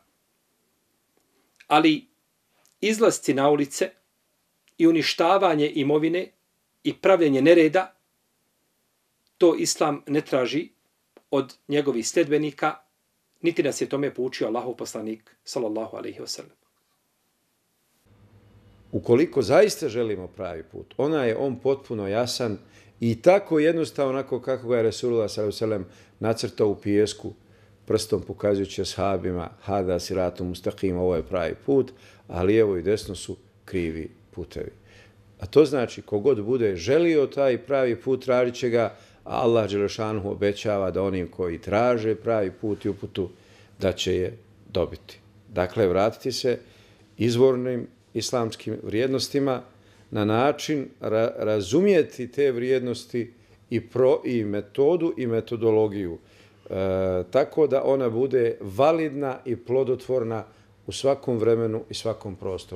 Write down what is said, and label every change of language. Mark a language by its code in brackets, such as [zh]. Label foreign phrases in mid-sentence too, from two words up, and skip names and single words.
[bs] Ali izlasci na ulice i uništavanje imovine i pravljenje nereda, to Islam ne traži od njegovih sljedbenika, niti nas je tome poučio Allahov poslanik, [ar] صلى الله عليه وسلم. [bs] Ukoliko zaista želimo pravi put, on potpuno jasan i tako jednostavno onako kako ga je Resulullah [ar] صلى الله عليه وسلم [bs] nacrtao u pijesku, prstom pokazujući ashabima, [ar] هذا صراط مستقيم, [bs] ovo je pravi put, a lijevo i desno su krivi putevi. A to znači, kogod bude želio taj pravi put, tražit će ga, a Allah dželešanuhu obećava da onim koji traže pravi put i uputu, da će je dobiti. Dakle, vratiti se izvornim islamskim vrijednostima na način razumijeti te vrijednosti i metodu i metodologiju, tako da ona bude validna i plodotvorna u svakom vremenu i svakom prostoru.